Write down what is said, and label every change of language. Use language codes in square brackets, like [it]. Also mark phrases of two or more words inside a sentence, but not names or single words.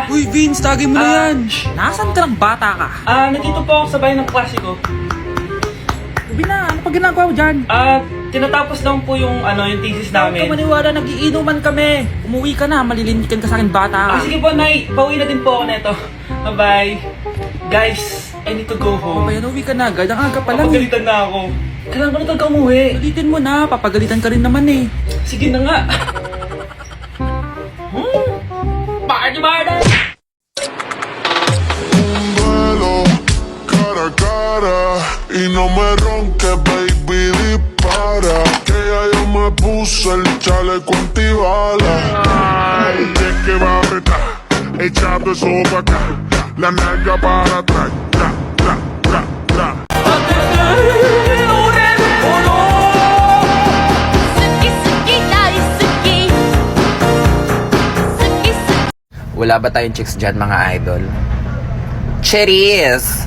[tl] Uy, Vince, tagay mo na Ah, yan. Nasaan ka ng bata ka? Nandito po ako sa bahay ng klase ko. Ubi na, ano pa ginagawa mo dyan? Tinatapos lang po yung thesis Huwag ka namin. maniwala, nagiinuman kami. Umuwi ka na, malilintikan ka sa akin, bata ka. Sige po, Nay. Pauwi na din po ako neto. [en] Bye-bye. Guys, I need to go home. [tl] Bayan, uwi ka na agad. Ang aga pa lang. Papagalitan na ako. Kailangan ko na talaga umuwi. Ulitin mo na, papagalitan ka rin naman eh. Sige na nga. [en] Party, party! [es] Un duelo cara a cara y no me ronques, baby, dispara. Que ya yo me puse el chaleco antibalas. Ay, es que va a apretar, echando eso pa' acá, la nalga para atrás, tra, tra, tra, tra. [tl] Wala ba tayong chicks dyan, mga idol? Cherries!